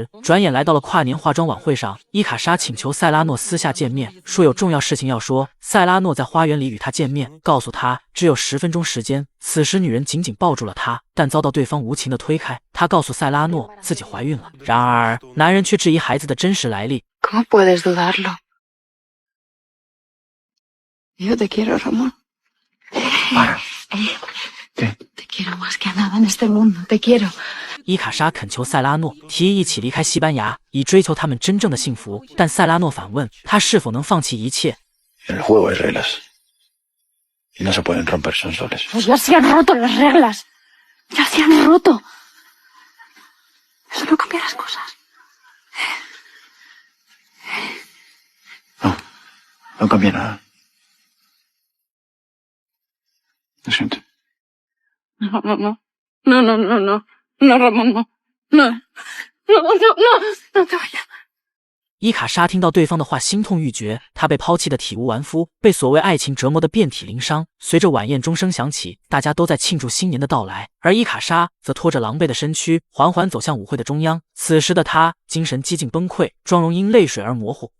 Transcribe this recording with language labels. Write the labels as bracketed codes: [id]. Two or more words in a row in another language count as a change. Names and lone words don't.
[zh] 转眼来到了跨年化妆晚会上，伊卡莎请求塞拉诺私下见面，说有重要事情要说。塞拉诺在花园里与她见面，告诉她只有10分钟时间。此时女人紧紧抱住了他，但遭到对方无情的推开。她告诉塞拉诺自己怀孕了，然而男人却质疑孩子的真实来历。 [es] ¿Cómo puedes dudarlo? Yo te quiero, Ramón. Para. ¿Qué? Te quiero más que a nada en este mundo. Te quiero. [zh] 伊卡莎恳求塞拉诺提议一起离开西班牙，以追求他们真正的幸福。但塞拉诺反问他是否能放弃一切。 [es] En el juego hay reglas. Y no se pueden romper, son soles. Pues ya se han roto las reglas. Ya se han roto. Eso no cambia las cosas. No, no cambia nada. Lo siento. No, no, no. No, no, no, no. No, Ramón, no. No. No, no, no. No te vayas. [zh] 伊卡莎听到对方的话，心痛欲绝。她被抛弃的体无完肤，被所谓爱情折磨得遍体鳞伤。随着晚宴钟声响起，大家都在庆祝新年的到来，而伊卡莎则拖着狼狈的身躯，缓缓走向舞会的中央。此时的她精神几近崩溃，妆容因泪水而模糊。